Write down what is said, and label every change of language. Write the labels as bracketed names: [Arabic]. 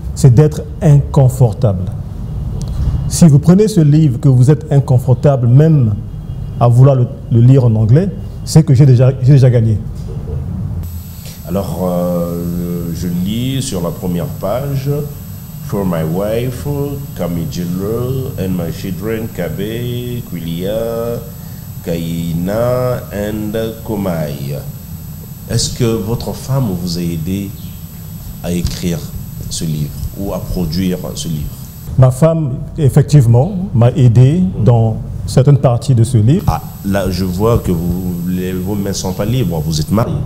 [French] c'est d'être inconfortable. Si vous prenez ce livre que vous êtes inconfortable, même à vouloir le lire en anglais, c'est que j'ai déjà gagné. Alors, je lis sur la première page. [English] For my wife, Kamijilo, and my children, Kabe, Kwilia, Kaina, and Komai. [French] Est-ce que votre femme vous a aidé à écrire ce livre ou à produire ce livre? Ma femme, effectivement, m'a aidé dans certaines parties de ce livre. Ah, là, je vois que vos mains ne sont pas libres. Vous êtes marié?